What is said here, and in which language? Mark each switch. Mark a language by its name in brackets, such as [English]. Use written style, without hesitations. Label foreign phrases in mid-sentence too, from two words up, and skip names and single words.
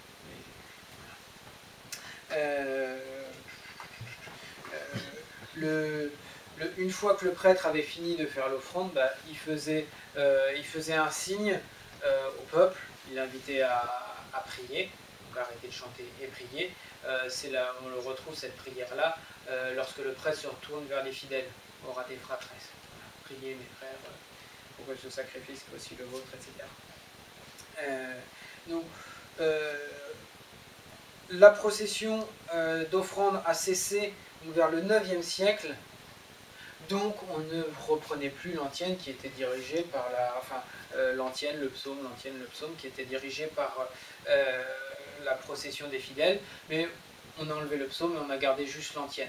[French] Une fois que le prêtre avait fini de faire l'offrande, il faisait un signe au peuple, il l'invitait à prier, donc arrêter de chanter et prier. On le retrouve cette prière-là lorsque le prêtre se retourne vers les fidèles, [Latin] ora te fratres, [French] priez mes frères pour que ce sacrifice soit aussi le vôtre, etc. Donc, la procession d'offrande a cessé vers le 9e siècle, donc on ne reprenait plus l'antienne qui était dirigée par l'antienne, le psaume, qui était dirigée par la procession des fidèles, mais on a enlevé le psaume et on a gardé juste l'antienne.